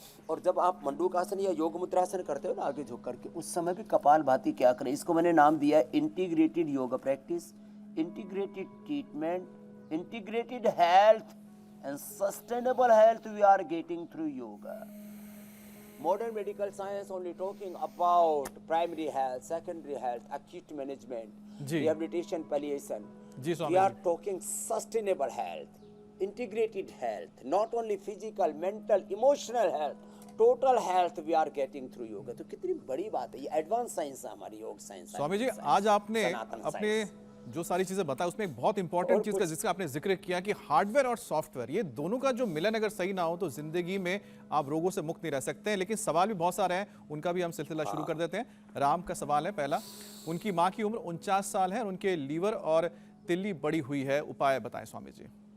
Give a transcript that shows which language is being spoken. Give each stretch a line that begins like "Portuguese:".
Hindi: और जब आप मंडूकासन या योग मुद्रासन करते हो ना आगे झुक करके, उस समय भी कपालभाति क्या करें, इसको मैंने नाम दिया है integrated yoga practice, integrated treatment,
English: Integrated health and sustainable health we are getting through yoga. Modern medical science only talking about primary health, secondary health, acute management, rehabilitation, palliation. We are talking sustainable health, integrated health, not only physical, mental, emotional health, total health we are getting through yoga.
Hindi: तो कितनी बड़ी बात है, ये advance science है हमारी योग science. Swami ji, आज आपने अपने जो सारी चीजें बताई उसमें एक बहुत इंपॉर्टेंट चीज का जिसका आपने जिक्र किया कि हार्डवेयर और सॉफ्टवेयर, ये दोनों का जो मिलन अगर सही ना हो तो जिंदगी में आप रोगों से मुक्त नहीं रह सकते हैं। लेकिन सवाल भी बहुत सारे हैं, उनका भी हम सिलसिला शुरू कर देते हैं। राम का सवाल है पहला, उनकी माँ की उम्र 49 साल है और उनके लीवर और तिल्ली बड़ी हुई है, उपाय बताएं स्वामी जी।